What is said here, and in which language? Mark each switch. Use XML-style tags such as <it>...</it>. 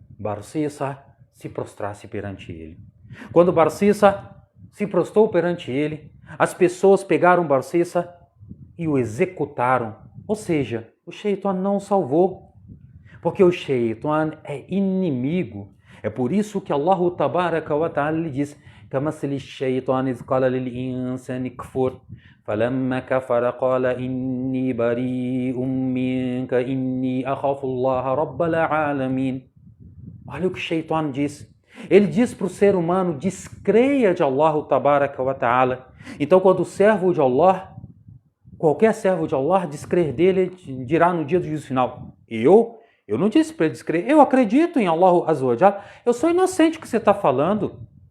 <pt>Barcissa se prostrasse perante ele. Quando Barcissa se prostrou perante ele, as pessoas pegaram Barcissa e o executaram. Ou seja, o Shaitan não o salvou. Porque o Shaitan é inimigo. É por isso que Allah Tabaraka wa Ta'ala lhe diz</pt> <ar>كَمَثَلِ الشَّيْطَانِ إِذْ قَالَ لِلْإِنسَانِ اكْفُرْ فَلَمَّا كَفَرَ قَالَ إِنِّي بَرِيءٌ مِنْكَ إِنِّي أَخَافُ اللَّهَ رَبَّ الْعَالَمِينَ.</ar> <pt>Olha o que o Shaitan diz. Ele diz para o ser humano, descreia de Allah Tabaraka wa Ta'ala. Então quando o servo de Allah, qualquer servo de Allah, descrer dele, dirá no dia do juízo final, eu não disse para ele descrer, eu acredito em Allah Azza wa Jal, eu sou inocente que você está falando.</pt>